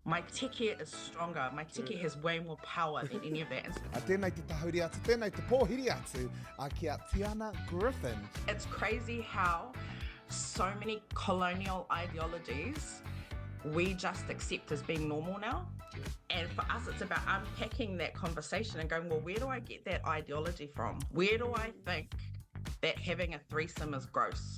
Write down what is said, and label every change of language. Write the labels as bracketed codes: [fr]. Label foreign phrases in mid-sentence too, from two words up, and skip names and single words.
[en] My teke is stronger. My teke has way more power than any of that. [mi] A tēnei te tahauri atu, tēnei te pōhiri atu, a kia Tiana Griffin. [en] It's crazy how so many colonial ideologies we just accept as being normal now. And for us, it's about unpacking that conversation and going, well, where do I get that ideology from? Where do I think that having a threesome is gross?